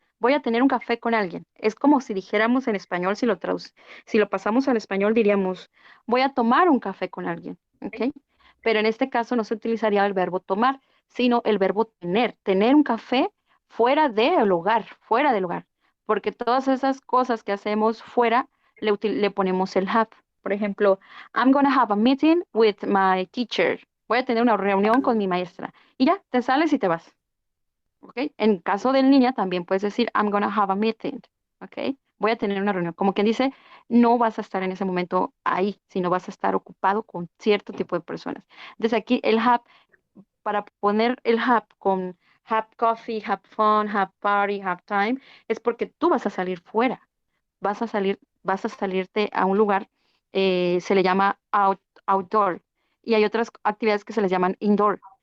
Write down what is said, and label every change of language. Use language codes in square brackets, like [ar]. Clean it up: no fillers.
[es] Voy a tener un café con alguien. Es como si dijéramos en español, si lo pasamos al español, diríamos, voy a tomar un café con alguien. ¿Ok? Pero en este caso no se utilizaría el verbo tomar, sino el verbo tener. Tener un café fuera del hogar, fuera del hogar. Porque todas esas cosas que hacemos fuera, le ponemos el have. [en] Por ejemplo, I'm going to have a meeting with my teacher. [es] Voy a tener una reunión con mi maestra. Y ya, te sales y te vas. ¿Ok? En caso del niña también puedes decir, [en] I'm gonna have a meeting. [es] ¿Ok? voy a tener una reunión. Como quien dice, no vas a estar en ese momento ahí, sino vas a estar ocupado con cierto tipo de personas. Entonces aquí el have, para poner el have con have coffee, have fun, have party, have time, es porque tú vas a salir fuera, vas a salirte a un lugar, se le llama outdoor, y hay otras actividades que se les llaman indoor.